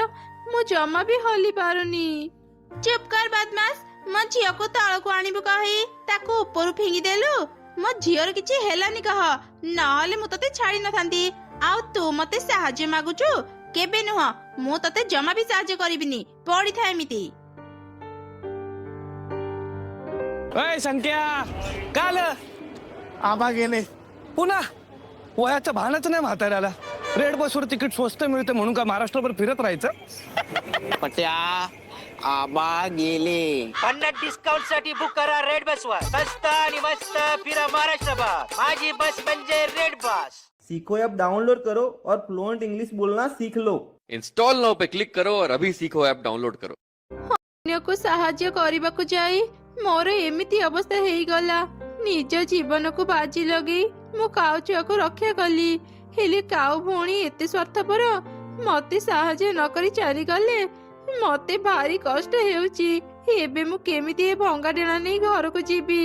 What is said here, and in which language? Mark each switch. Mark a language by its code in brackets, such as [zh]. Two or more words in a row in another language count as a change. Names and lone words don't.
[or] ମୁଁ ଜମା ବି ହଲି ପାରୁନି। ଚୁପ୍ କର ବଦମାସ। ମୋ ଝିଅକୁ ତଳକୁ ଆଣିବୁ କହି ତାକୁ ଉପରୁ ଫିଙ୍ଗି ଦେଲୁ। ମୋ ଝିଅର କିଛି ହେଲାନି କହ, ନହେଲେ ମୁଁ ତତେ ଛାଡି ନଥାନ୍ତି। ଆଉ ତୁ ମତେ ସାହାଯ୍ୟ ମାଗୁଛୁ? କେବେ ନୁହଁ, ମୁଁ ତତେ ଜମା ବି ସାହାଯ୍ୟ କରିବିନି। ପଡିଥା एमिती। [mr] अय संक्या, काल आबा गेले पुन्हा वयाच्या भानाचं नाही म्हाताऱ्याला. रेड बसवर तिकीट स्वस्त मिळते म्हणून का महाराष्ट्रभर फिरत राहायचं? पट्या आबा गेले. 50 डिस्काउंट साठी बुक करा रेड बस वर. स्वस्त आणि मस्त फिरा महाराष्ट्रभर. माझी बस म्हणजे रेड बस. [hi] सीखो ऐप डाउनलोड करो और [en] fluent English [hi] बोलना सीख लो। [en] install now [hi] पे क्लिक करो और अभी सीखो ऐप डाउनलोड करो। [or] ଅନ୍ୟକୁ ସାହାଯ୍ୟ କରିବାକୁ ଯାଇ ମୋର ଏମିତି ଅବସ୍ଥା ହେଇଗଲା। ନିଜ ଜୀବନକୁ ବାଜି ଲଗେଇ ମୁଁ କାଉ ଛୁଆକୁ ରକ୍ଷା କଲି। ହେଲେ କାଉ ଭଉଣୀ ଏତେ ସ୍ୱାର୍ଥପର, ମତେ ସାହାଯ୍ୟ ନ କରି ଚାଲିଗଲେ। ମତେ ଭାରି କଷ୍ଟ ହେଉଛି। ଏବେ ମୁଁ କେମିତି ଏ ଭଙ୍ଗା ଡେଣା ନେଇ ଘରକୁ ଯିବି?